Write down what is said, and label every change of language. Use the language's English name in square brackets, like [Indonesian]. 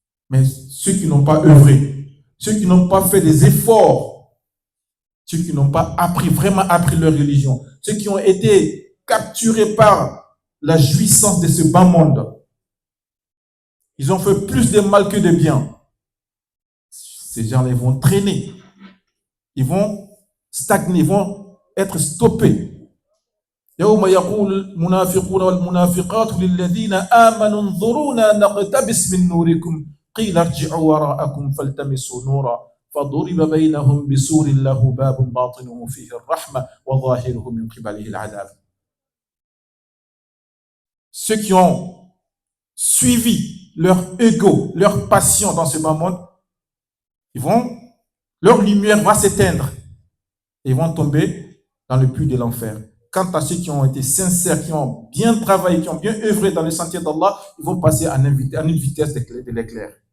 [French] Mais ceux qui n'ont pas œuvré, ceux qui n'ont pas fait des efforts, ceux qui n'ont pas vraiment appris leur religion, ceux qui ont été capturés par la jouissance de ce bas monde, ils ont fait plus de mal que de bien. Ces gens-là vont traîner. Ils vont stagner, ils vont être stoppés. [Arabic] يوم يقول المنافقون والمنافقات للذين آمنوا انظرونا نقتبس من نوركم قيل ارجعوا وراءكم فالتمسوا نورا فضرب بينهم بسور له باب باطنه فيه الرحمة وظاهره من قبله العذاب. [French] Ceux qui ont suivi leur ego, leur passion dans ce bas monde, leur lumière va s'éteindre et ils vont tomber dans le puits de l'enfer. Quant à ceux qui ont été sincères, qui ont bien travaillé, qui ont bien œuvré dans le sentier d'Allah, ils vont passer à une vitesse de l'éclair.